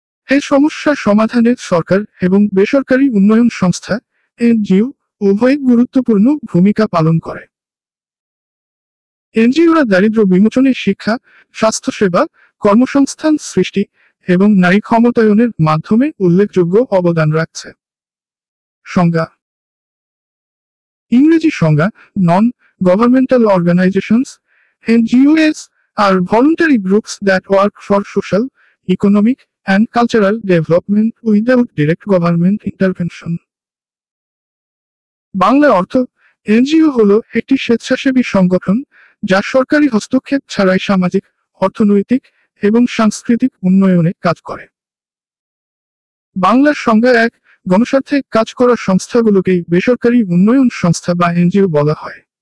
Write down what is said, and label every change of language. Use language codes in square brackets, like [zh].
[bn] এই সমস্যা সমাধানে সরকার এবং বেসরকারি উন্নয়ন সংস্থা এনজিও উভয় গুরুত্বপূর্ণ ভূমিকা পালন করে। এনজিওরা দারিদ্র্য বিমোচনে শিক্ষা, স্বাস্থ্যসেবা, কর্মসংস্থান সৃষ্টি এবং নারী ক্ষমতায়নের মাধ্যমে উল্লেখযোগ্য অবদান রাখছে। সংজ্ঞা। ইংরেজি সংজ্ঞা: [en] Non governmental organisations, NGOs, are voluntary groups that work for social, economic, and cultural development without direct government intervention. [bn] Bangla অর্থ: এনজিও হলো একটি স্বেচ্ছাসেবী সংগঠন যা সরকারি হস্তক্ষেপ ছাড়াই সামাজিক, অর্থনৈতিক এবং সাংস্কৃতিক উন্নয়নে কাজ করে। বাংলার সংজ্ঞা 1: গণস্বার্থে কাজ করা সংস্থাগুলোকেই বেসরকারি উন্নয়ন সংস্থা বা এনজিও বলা হয়।